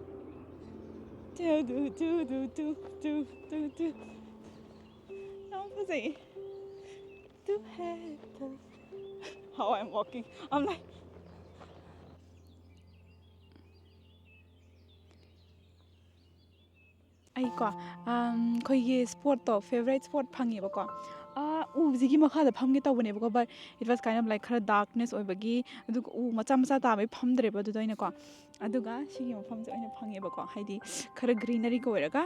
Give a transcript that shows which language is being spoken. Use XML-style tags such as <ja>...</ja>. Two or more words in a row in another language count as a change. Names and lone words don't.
<mni>ꯌꯥꯝ ꯐꯖꯩ</mni> <en>how I'm walking I'm like</en> <mni>ꯑꯩꯀꯣ ꯑꯩꯈꯣꯏꯒꯤ</mni> <en>spotto favourite spot</en> <mni>ꯐꯪꯉꯦꯕꯀꯣ ꯎꯁꯤꯒꯤ ꯃꯈꯥꯗ ꯐꯝꯒꯦ ꯇꯧꯕꯅꯦꯕꯀꯣ</mni> <en>but it was kind of like ꯈꯔ</en> <mni>ꯗꯥꯔꯛꯅꯦꯁ ꯑꯣꯏꯕꯒꯤ ꯑꯗꯨꯒ ꯎ ꯃꯆꯥ ꯇꯥꯕꯩ ꯐꯝꯗ꯭ꯔꯦꯕ ꯑꯗꯨꯗ ꯑꯩꯅꯀꯣ ꯑꯗꯨꯒ ꯁꯤꯒꯤ ꯃꯐꯝꯁꯦ ꯑꯣꯏꯅ ꯐꯪꯉꯦꯕꯀꯣ ꯍꯥꯏꯗꯤ ꯈꯔ ꯒ꯭ꯔꯤꯅꯔꯤꯒ ꯑꯣꯏꯔꯒ</mni>